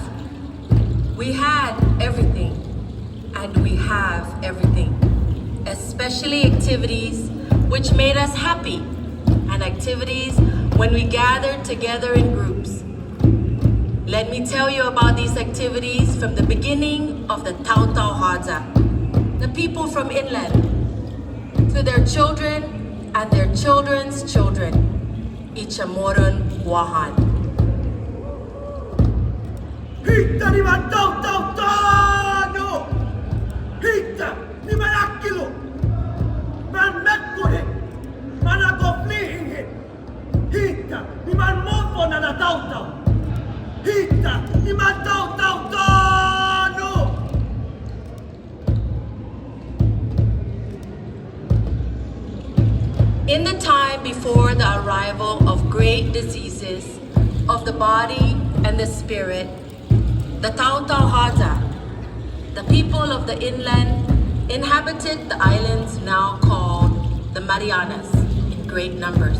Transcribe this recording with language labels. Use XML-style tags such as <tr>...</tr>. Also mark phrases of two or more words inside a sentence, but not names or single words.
<en>We had everything, and we have everything, especially activities which made us happy, and activities when we gathered together in groups. Let me tell you about these activities from the beginning of the Tautau Hadza, the people from inland, to their children and their children's children,</en> <ch>Ichamoron Guåhan. Hita ni man Tautau Tano! Hita ni man Akilo! Man Mekure! Man Akoflihinge! Hita ni man Mofo na Tautau! Hita ni man Tautau Tano!</ch> <en>In the time before the arrival of great diseases of the body and the spirit, the Tautau Hadza, the people of the inland, inhabited the islands now called the Marianas in great numbers.</en>